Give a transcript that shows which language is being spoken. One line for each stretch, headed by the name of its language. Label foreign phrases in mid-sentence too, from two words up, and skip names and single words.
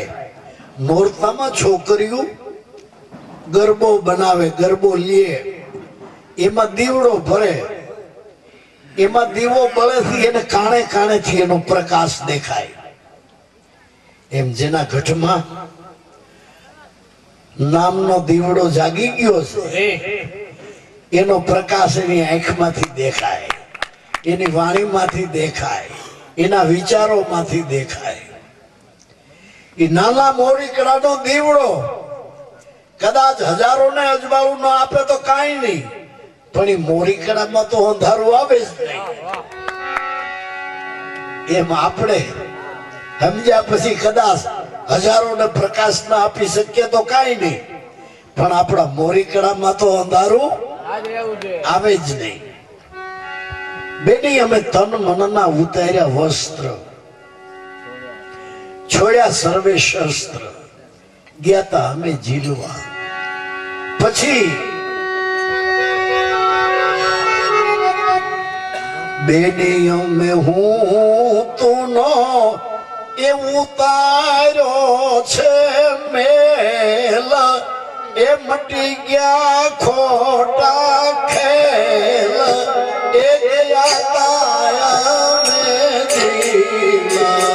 Gujarati: નોરતા માં છોકરીઓ ગરબો બનાવે, ગરબો લઈ એમાં દીવડો ભરે, એમાં દીવો બળે થી એને કાણે કાણે થી એનો પ્રકાશ દેખાય। એમ જેના ઘટ માં નામનો દીવડો જાગી ગયો છે, એનો પ્રકાશ એની આંખ માંથી દેખાય, એની વાણી માંથી દેખાય, એના વિચારો માંથી દેખાય। ઈ નાના મોરીકડાનો દીવડો કદાચ હજારો ને અજવાળું ન આપે તો કાંઈ નહીં, પણ ઈ મોરીકડામાં તો અંધારું આવે જ નહીં। એમ આપણે સમજ્યા પછી કદાચ હજારો ને પ્રકાશ ન આપી શક્ય તો કાંઈ નહીં, પણ આપડા મોરીકડામાં તો અંધારું આવે જ નહીં। બેની હમે તન મનના ઉતાર્યા વસ્ત્ર, છોડ્યા સર્વે શસ્ત્ર, ગયા થા હમે ઝીલવા। પછી બેનીઓ માં હું તું નો એ ઉતારો છે મેલા, એ મટી ગયા ખોટા ખેલ, એ ગયા તાયા માં જીલા।